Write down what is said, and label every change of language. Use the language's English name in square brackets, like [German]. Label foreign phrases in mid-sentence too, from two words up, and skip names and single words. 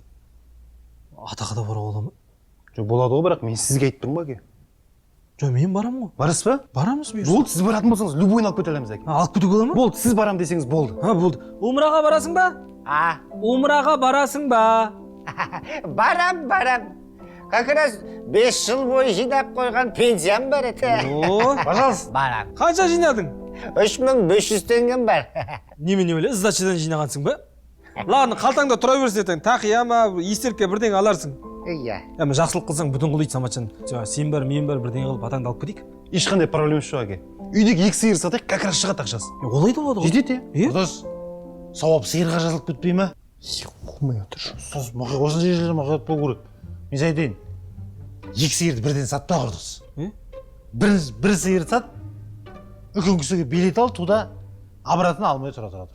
[Kazakh] Атаға да баруға бола ма? Жоқ, болады ғой, бірақ мен сізге айтып тұрмын ба, әке? Жоқ, мен барамын ғой. Барасыз ба? Барамыз бұйырса. Болды, сіз баратын болсаңыз, любойын алып кете аламыз, әке. Алып кетуге бола ма? Болды, сіз барам десеңіз болды. Болды. Умраға барасың ба? Умраға барасың ба? Барам. [Russian] Как раз [Kazakh] 5 жыл бойы жинап қойған пенсиям бар еді. Пожалуйста. Барам. Қанша жинадың? 3500 теңгем бар. Немене өле, сдачадан жинағансың ба? Ладно, қалтаңда тұра берсін ертең, тақия ма, естелікке бірдеңе аларсың. Иә. Әмі жақсылық қылсаң бүтін қылайды, Саматжан. Сен бар, мен бар, бірдеңе қылып атаңды алып кетейік. Ешқандай проблема жоқ, әке. Үйдегі 2 сиыр сатайық, [Russian] как раз [Kazakh] шығады ақшасы. Олай да болады ғой. Жетеді, Құрдас, сауап сиырға жазылып кетпей ма? Қумай отыр. Осындай жерлерде мұқият болу керек. Мен айтайын, 2 сиырды бірден сатпа, Құрдас. Бір сиыр сат, үлкен кісіге билет ал, [Russian] туда обратно [Kazakh] алмай тұра тұр.